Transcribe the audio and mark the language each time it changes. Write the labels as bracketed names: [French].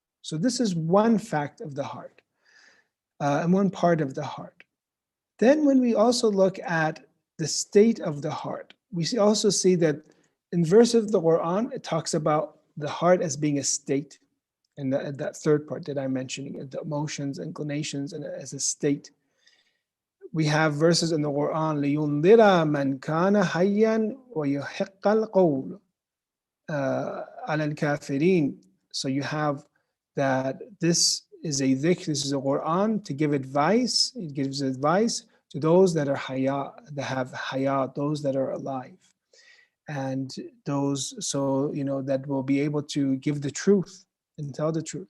[English] So this is one fact of the heart, and one part of the heart. Then when we also look at the state of the heart, we also see that in verses of the Quran, it talks about the heart as being a state. And that third part that I'm mentioning, the emotions, inclinations, and as a state. We have verses in the Quran, [Arabic] لِيُنذِرَ مَنْ كَانَ حَيًّا وَيُحِقَّ الْقَوْلُ عَلَى الْكَافِرِينَ. [English] So you have that this is a dhikr, this is a Quran to give advice. It gives advice to those that are haya, that have hayat, those that are alive. And those, so, that will be able to give the truth and tell the truth.